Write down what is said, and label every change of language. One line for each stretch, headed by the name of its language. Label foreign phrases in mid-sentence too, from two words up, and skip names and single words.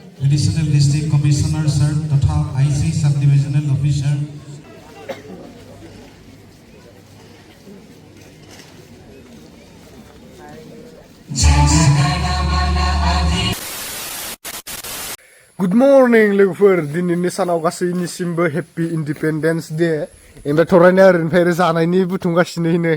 English: Additional District Commissioner sir तथा IC Sub Divisional Officer Good morning
Bodo: लोगोफोर दिनैनि सानाव गासैनिसिमबो
English: happy Independence Day
Bodo: ओमफ्राय थरायनाय ओरैनिफ्राय जानायनि बुथुमगासिनो